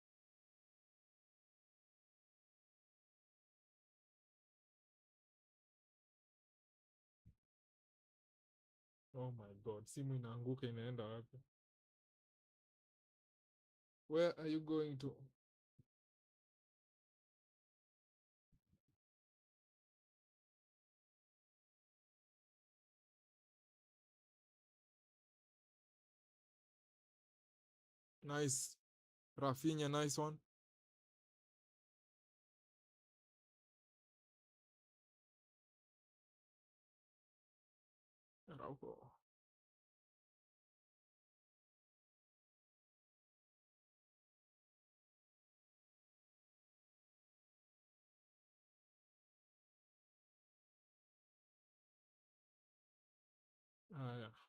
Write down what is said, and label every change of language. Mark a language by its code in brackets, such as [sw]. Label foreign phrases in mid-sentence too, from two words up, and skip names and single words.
[en] Oh my god, [sw] simu inaanguka, inaenda wapi? [en] Where are you going to? Nice. Rafinha, nice one. Araujo. [sw] Haya.